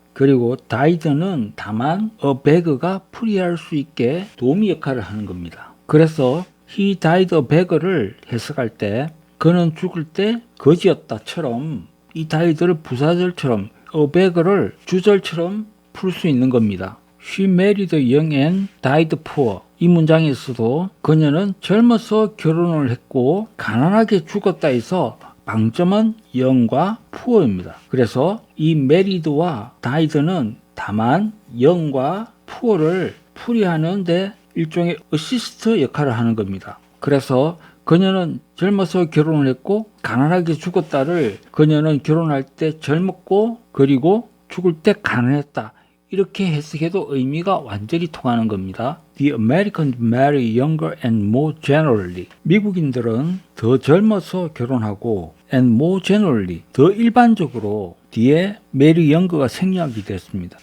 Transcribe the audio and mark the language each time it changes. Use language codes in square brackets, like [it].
[ko] 그리고 died는 다만 a beggar가 풀이할 수 있게 도움이 역할을 하는 겁니다. 그래서 [en] he died a beggar [ko] 를 해석할 때 그는 죽을 때 거지였다처럼 이 died를 부사절처럼 a beggar를 주절처럼 풀 수 있는 겁니다. [en] She married young and died poor. [ko] 이 문장에서도 그녀는 젊어서 결혼을 했고 가난하게 죽었다 해서 방점은 young과 poor입니다. 그래서 이 married와 died는 다만 young과 poor를 풀이하는데 일종의 어시스트 역할을 하는 겁니다. 그래서 그녀는 젊어서 결혼을 했고 가난하게 죽었다를 그녀는 결혼할 때 젊었고 그리고 죽을 때 가난했다. 이렇게 해석해도 의미가 완전히 통하는 겁니다. [en] The Americans marry younger and more generally. [ko] 미국인들은 더 젊어서 결혼하고 [en] and more generally, [ko] 더 일반적으로 뒤에 [en] marry young [ko] 가 생략이 됐습니다.